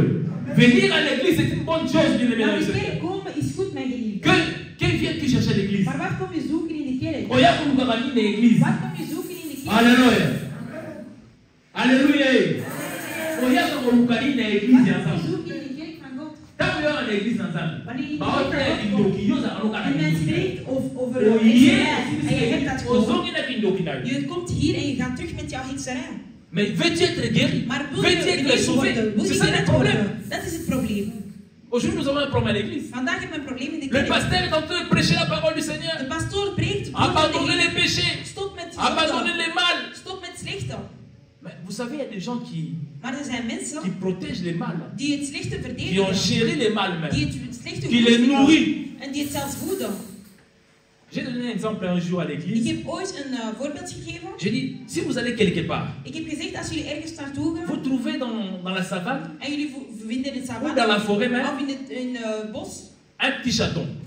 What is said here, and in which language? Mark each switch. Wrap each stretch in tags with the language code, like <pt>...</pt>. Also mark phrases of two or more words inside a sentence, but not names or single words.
<fr>Venir à l'église, c'est une bonne chose, bien aimé dans le Seigneur. Que viens-tu chercher à l'église? Alléluia. Alléluia. L'église ensemble.</fr> <nl>Je komt hier en je gaat terug met jouw hekserij.</nl> <fr>Mais veux-tu être guéri? Veux-tu être sauvé? C'est ça le problème.</fr> <nl>Dat is het probleem.</nl> <fr>Aujourd'hui, nous avons un problème à l'église.</fr> <nl>Vandaag hebben we een probleem in de</nl> <fr>Le</fr> <nl>kerk.</nl> <fr>pasteur est en train de prêcher la parole du Seigneur.</fr> <nl>De pastoor preekt.</nl> <fr>Abandonnez les péchés.</fr> <nl>Stop met</nl> <fr>abandonnez les mal.</fr> <nl>Stop met slechte.</nl> <fr>Mais vous savez, il y a des gens qui protègent les mal. Qui ont chéri les mal même. Qui les nourrissent. J'ai donné un exemple un jour à l'église. J'ai dit, si vous allez quelque part, vous trouvez dans la savane, ou dans la forêt même, un petit chaton.</fr>